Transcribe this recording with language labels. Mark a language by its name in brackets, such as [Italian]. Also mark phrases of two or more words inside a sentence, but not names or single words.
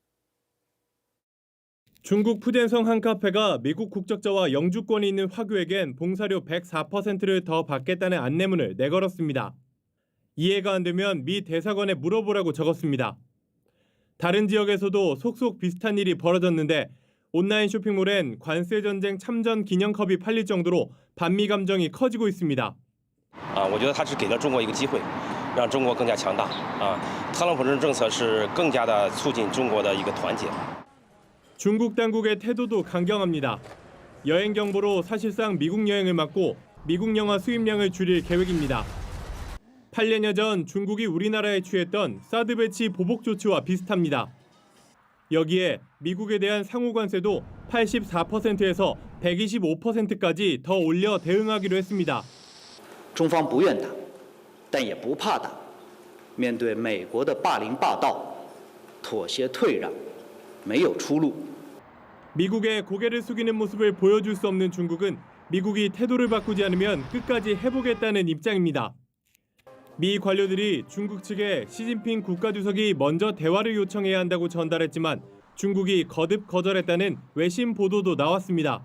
[Korean] 중국 푸젠성 한 카페가 미국 국적자와 영주권이 있는 화교에겐 봉사료 104%를 더 받겠다는 안내문을 내걸었습니다. 이해가 안 되면 미 대사관에 물어보라고 적었습니다. 다른 지역에서도 속속 비슷한 일이 벌어졌는데 온라인 쇼핑몰엔 관세 전쟁 참전 기념컵이 팔릴 정도로 반미 감정이 커지고 있습니다. [Chinese] 我觉得他是给了中国一个机会，让中国更加强大。特朗普的政策是更加的促进中国的一个团结。 [Korean] 중국 당국의 태도도 강경합니다. 여행 경보로 사실상 미국 여행을 막고 미국 영화 수입량을 줄일 계획입니다. 8년여 전 중국이 우리나라에 취했던 사드 배치 보복 조치와 비슷합니다. 여기에 미국에 대한 상호 관세도 84%에서 125%까지 더 올려 대응하기로 했습니다. [Chinese] 中方不愿打，但也不怕打。面对美国的霸凌霸道，妥协退让，没有出路。 [Korean] 미국에 고개를 숙이는 모습을 보여줄 수 없는 중국은 미국이 태도를 바꾸지 않으면 끝까지 해보겠다는 입장입니다. 미 관료들이 중국 측에 시진핑 국가주석이 먼저 대화를 요청해야 한다고 전달했지만 중국이 거듭 거절했다는 외신 보도도 나왔습니다.